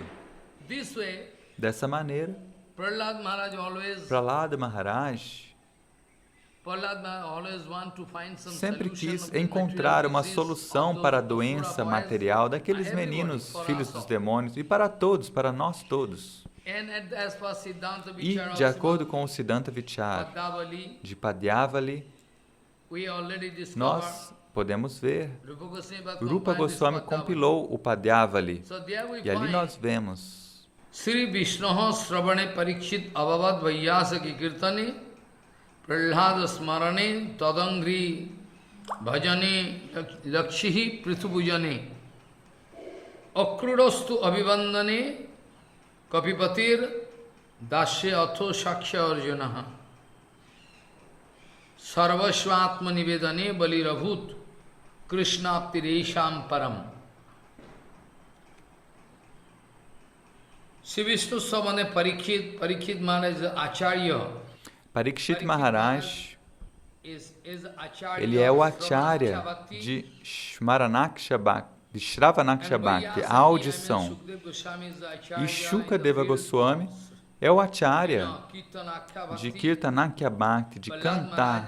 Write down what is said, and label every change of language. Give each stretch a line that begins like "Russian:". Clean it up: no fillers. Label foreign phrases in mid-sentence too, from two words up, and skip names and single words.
Portuguese: Dessa maneira, Prahlada Maharaj sempre quis encontrar uma solução para a doença material daqueles meninos, filhos dos demônios, e para todos, para nós todos. E, de acordo com o Siddhanta Vichara de Padyavali, nós podemos ver, Rupa Goswami compilou o Padyavali, e ali nós vemos
Sanskrit: Sri Vishnoho Sravane Parikshit Abhavad Vaiyasaki Kirtane Prahlada Smarane Tadangri Bhajane Lakshihi Prithubhujane Akrudostu Abhivandane Kapipatir Dasya Atho Shaksha Arjunaha Sarvashvatma Nivedane Balirabhut Krishna Aptiresham Param. Sri Vishnu Savane Parikshit Maharaj Acharya.
Portuguese: Parikshit Maharaj, ele é o Acharya de
Sanskrit: Smaranaksha Bhakti,
Portuguese: de
Sanskrit: Shravanaksha Bhakti,
Portuguese: a audição. E Shukadeva Goswami é o Acharya de
Sanskrit: Kirtanakya Bhakti,
Portuguese: de cantar.